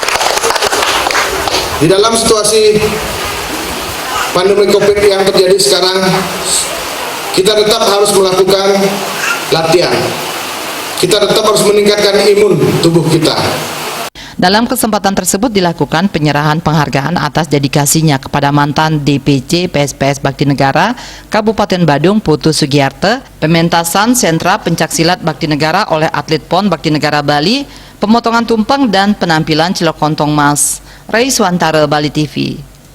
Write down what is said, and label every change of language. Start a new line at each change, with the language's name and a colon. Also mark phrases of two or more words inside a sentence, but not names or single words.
Indonesian: Di dalam situasi pandemi COVID yang terjadi sekarang, kita tetap harus melakukan latihan. Kita tetap harus meningkatkan imun tubuh kita. Dalam kesempatan tersebut dilakukan penyerahan penghargaan atas dedikasinya kepada mantan DPC PSPS Bakti Negara Kabupaten Badung Putu Sugiyarte, pementasan sentra pencaksilat Bakti Negara oleh atlet PON Bakti Negara Bali, pemotongan tumpeng dan penampilan Cilok Kontong Mas. Ray Swantara, Bali TV.